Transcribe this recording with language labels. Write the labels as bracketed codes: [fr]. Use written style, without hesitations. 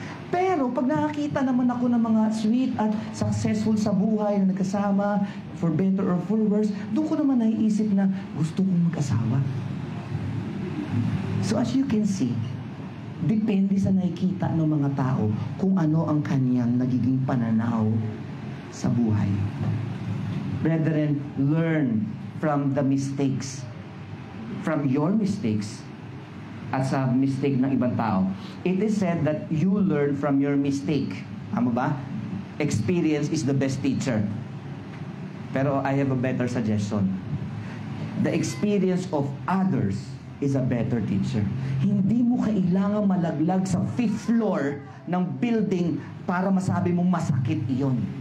[tl] Pero pag nakakita naman ako ng mga sweet at successful sa buhay na nagkasama, [en] for better or for worse, [tl] doon ko naman naiisip na gusto kong mag-asawa. [en] So as you can see, [tl] depende sa nakikita ng mga tao kung ano ang kanyang nagiging pananaw sa buhay. [en] Brethren, learn from the mistakes. From your mistakes [tl] at sa mistake ng ibang tao. [en] It is said that you learn from your mistake. [tl] Tama ba? [en] Experience is the best teacher. Pero I have a better suggestion. The experience of others is a better teacher. [tl] Hindi mo kailangan malaglag sa 5th floor ng building para masabi mong masakit iyon.